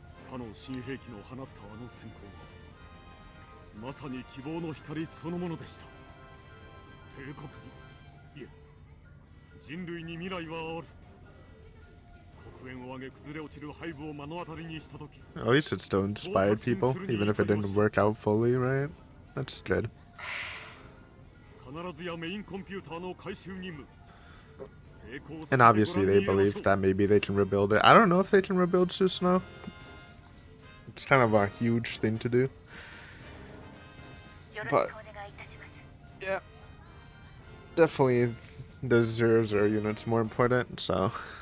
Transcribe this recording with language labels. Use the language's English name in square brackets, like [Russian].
[Japanese] かの新兵器の放ったあの閃光は、まさに希望の光そのものでした。帝国に、いえ、人類に未来はある。黒煙を上げ崩れ落ちる背部を目の当たりにしたとき。 [English] At least it still inspired people, even if it didn't work out fully, right? That's good. [Japanese] 必ずやメインコンピューターの回収任務。 [English] And obviously they believe that maybe they can rebuild it. I don't know if they can rebuild Susanoo. It's kind of a huge thing to do. But yeah, definitely the 0-0 unit's more important, so.